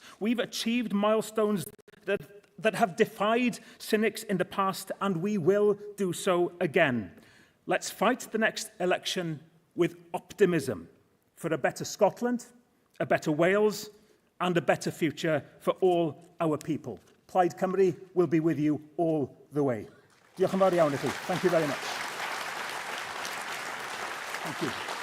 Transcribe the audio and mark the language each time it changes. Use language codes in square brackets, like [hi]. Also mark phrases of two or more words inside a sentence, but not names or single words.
[en] We've achieved milestones that have defied cynics in the past, and we will do so again. Let's fight the next election with optimism for a better Scotland, a better Wales, and a better future for all our people. Plaid Cymru will be with you all the way. [cy] Diolch yn fawr iawn i chi. [en] Thank you very much. Thank you.